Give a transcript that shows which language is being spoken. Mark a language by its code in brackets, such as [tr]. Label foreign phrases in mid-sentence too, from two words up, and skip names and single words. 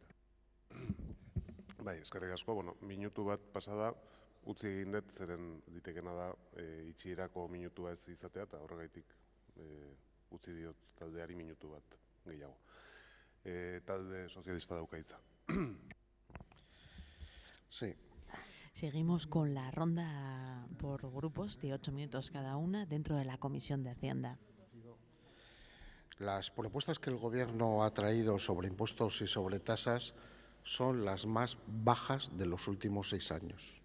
[eu] Bai, eskerrik asko, minutu bat pasada, utzi egin dut, zeren ditekena da itxierako minutua ez izatea, eta horregaitik utzi diot taldeari minutu bat gehiago. Talde sozialista dauka hitza. [es] Sí. Seguimos con la ronda por grupos de 8 minutos cada una dentro de la Comisión de Hacienda. Las propuestas que el Gobierno ha traído sobre impuestos y sobre tasas son las más bajas de los últimos 6 años.